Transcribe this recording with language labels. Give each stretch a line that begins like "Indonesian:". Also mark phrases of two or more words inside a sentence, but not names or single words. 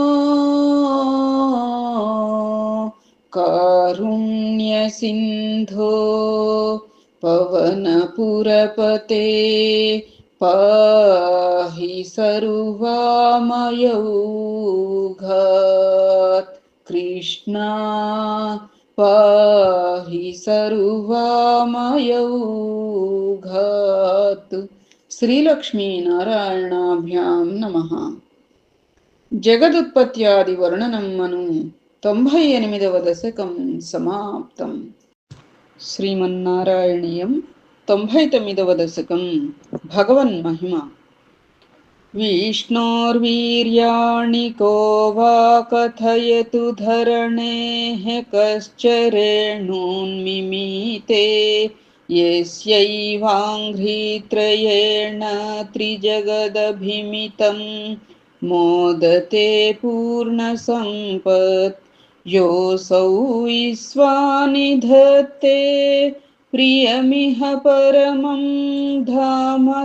Sanskrit: कारुण्यसिन्धो पवनपुरपते पाहि सर्वामयौघात् कृष्णा पाहि सर्वामयौघात्। श्रीलक्ष्मीनारायणाभ्यां नमः। జగదుత్పత్యాది వర్ణనమ్మను 98వ దశకం సమాప్తం. శ్రీమన్నారాయణీయం 99వ దశకం భగవన్మహిమ. विष्णोर्वीर्याणि को वा कथयतु धरणेः कश्च रेणून्मिमीते यस्यैवाङ्घ्रित्रयेण त्रिजगदभिमितं मोदते पूर्णसम्पत् योऽसौ विश्वानि धत्ते प्रियमिह परमं धाम